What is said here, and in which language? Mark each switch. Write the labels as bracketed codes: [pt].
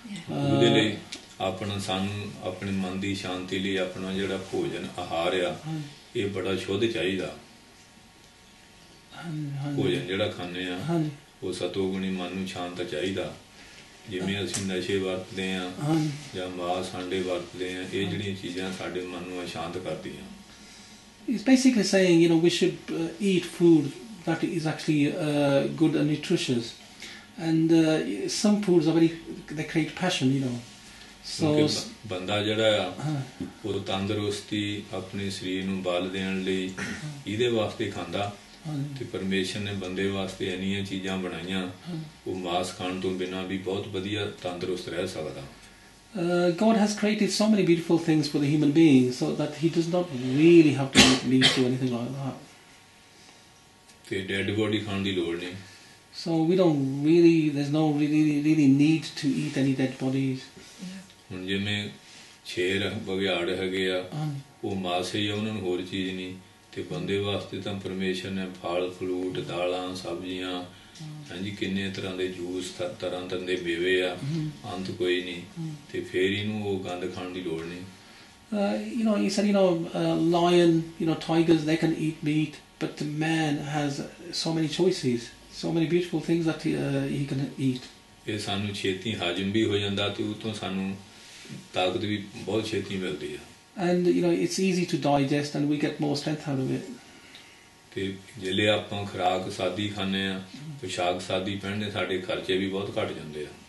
[pa] ਉਹਦੇ ਲਈ ਆਪਣਾ ਸਾਨੂੰ ਆਪਣੇ ਮਨ ਦੀ ਸ਼ਾਂਤੀ ਲਈ ਆਪਣਾ ਜਿਹੜਾ ਭੋਜਨ ਆਹਾਰ ਆ ਇਹ ਬੜਾ ਸ਼ੁੱਧ ਚਾਹੀਦਾ. ਭੋਜਨ ਜਿਹੜਾ ਖਾਂਦੇ ਆ ਉਹ ਸਤੋਗੁਣੀ ਮਨ ਨੂੰ ਸ਼ਾਂਤ ਚਾਹੀਦਾ. ਜਿਵੇਂ ਅਸੀਂ ਨਸ਼ੇ ਵਰਤਦੇ ਆ ਜਾਂ ਮਾਸ ਆਂਡੇ ਵਰਤਦੇ ਆ ਇਹ ਜਿਹੜੀਆਂ ਚੀਜ਼ਾਂ ਸਾਡੇ ਮਨ ਨੂੰ ਅਸ਼ਾਂਤ ਕਰਦੀਆਂ. [en] He's basically saying, we should eat food that is actually good and nutritious, and some foods are they create passion, So [pa] ਬੰਦਾ ਜਿਹੜਾ ਆ ਉਹ ਤੰਦਰੁਸਤੀ ਆਪਣੇ ਸਰੀਰ ਨੂੰ ਬਲ ਦੇਣ ਲਈ ਇਹਦੇ ਵਾਸਤੇ ਖਾਂਦਾ ਤੇ ਪਰਮੇਸ਼ਰ ਨੇ ਬੰਦੇ ਵਾਸਤੇ ਇੰਨੀਆਂ ਚੀਜ਼ਾਂ ਬਣਾਈਆਂ ਉਹ ਮਾਸ ਖਾਣ ਤੋਂ ਬਿਨਾਂ ਵੀ ਬਹੁਤ ਵਧੀਆ ਤੰਦਰੁਸਤ ਰਹਿ ਸਕਦਾ. [en] God has created so many beautiful things for the human being, so that he does not really have to eat meat or anything like that. [pa] ਤੇ [en] dead body [pa] ਖਾਣ ਦੀ ਲੋੜ ਨਹੀਂ. [en] So there's no really need to eat any dead bodies. [pa] ਹੁਣ ਜਿਵੇਂ ਸ਼ੇਰ ਬਘਿਆੜ ਹੈਗੇ ਆ ਉਹ ਮਾਸ ਹੀ ਆ ਉਹਨਾਂ ਨੂੰ ਹੋਰ ਚੀਜ਼ ਨਹੀਂ ਤੇ ਬੰਦੇ ਵਾਸਤੇ ਤਾਂ ਪਰਮੇਸ਼ਰ ਨੇ ਫਲ ਫਲੂਟ ਦਾਲਾਂ ਸਬਜ਼ੀਆਂ ਹਾਂਜੀ ਕਿੰਨੇ ਤਰ੍ਹਾਂ ਦੇ ਜੂਸ ਤਰ੍ਹਾਂ ਦੇ ਮੇਵੇ ਆ ਅੰਤ ਕੋਈ ਨਹੀਂ ਤੇ ਫੇਰ ਇਹਨੂੰ ਉਹ ਗੰਦ ਖਾਣ ਦੀ ਲੋੜ ਨਹੀਂ. [en] He said, lion, tigers, they can eat meat, but man has so many choices, so many beautiful things that he can eat. [pa] ਇਹ ਸਾਨੂੰ ਛੇਤੀ ਹਾਜ਼ਮ ਵੀ ਹੋ ਜਾਂਦਾ ਤੇ ਉਤੋਂ ਸਾਨੂੰ ਤਾਕਤ ਵੀ ਬਹੁਤ ਛੇਤੀ ਮਿਲਦੀ ਆ. [en] And it's easy to digest, and we get more strength out of it. [pa] ਤੇ ਜਿਹੜੇ ਆਪਾਂ ਖੁਰਾਕ ਸਾਦੀ ਖਾਂਦੇ ਆ ਪੋਸ਼ਾਕ ਸਾਦੀ ਪਹਿਨਦੇ ਸਾਡੇ ਖਰਚੇ ਵੀ ਬਹੁਤ ਘਟ ਜਾਂਦੇ ਆ.